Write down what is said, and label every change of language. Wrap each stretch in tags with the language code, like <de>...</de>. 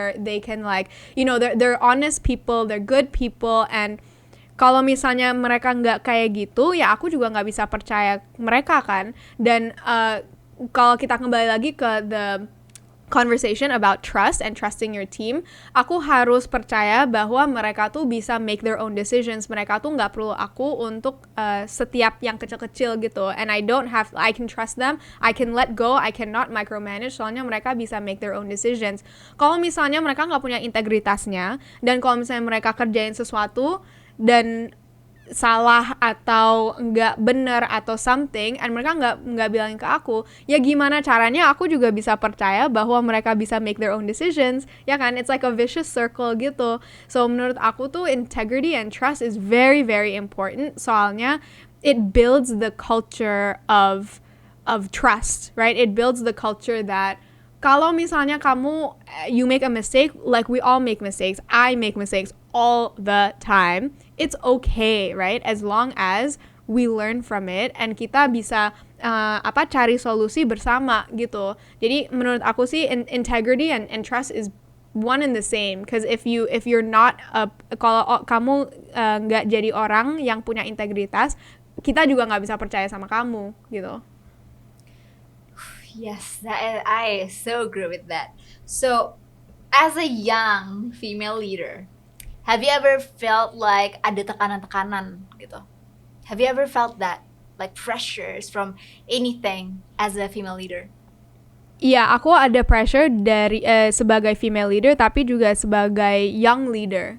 <en>They can like, they're honest people, they're good people.</en> <id>And kalau misalnya mereka nggak kayak gitu, ya aku juga nggak bisa percaya mereka kan. Dan kalau kita kembali lagi ke</id> <en>the conversation about trust and trusting your team,</en> <id>aku harus percaya bahwa mereka tuh bisa</id> <en>make their own decisions.</en> <id>Mereka tuh nggak perlu aku untuk setiap yang kecil-kecil gitu.</id> <en>And I can trust them, I can let go, I cannot micromanage,</en> <id>soalnya mereka bisa</id> <en>make their own decisions.</en> <id>Kalau misalnya mereka nggak punya integritasnya, dan kalau misalnya mereka kerjain sesuatu dan salah atau nggak bener atau something, and mereka nggak bilangin ke aku, ya gimana caranya aku juga bisa percaya bahwa mereka bisa</id> <en>make their own decisions,</en> <id>ya kan?</id> <en>It's like a vicious circle gitu. So</en> <id>menurut aku tuh</id> <en>integrity and trust is very very important,</en> <id>soalnya</id> <en>it builds the culture of trust, right? It builds the culture that</en> <id>kalau misalnya</id> <en>you make a mistake, like we all make mistakes, I make mistakes all the time, it's okay, right? As long as we learn from it and</en> <id>kita bisa cari solusi bersama gitu. Jadi menurut aku sih</id> <en>integrity and trust is one and the same, because if you're not</en> <id>kalau kamu nggak jadi orang yang punya integritas, kita juga nggak bisa percaya sama kamu gitu.</id> <en>Yes, I so agree with that. So, as a young female leader, have you ever felt like</en> <id>ada tekanan-tekanan gitu?</id> <en>Have you ever felt that, like pressures from anything as a female leader?</en> <id>Iya, aku ada pressure dari sebagai female leader, tapi juga sebagai young leader.</id>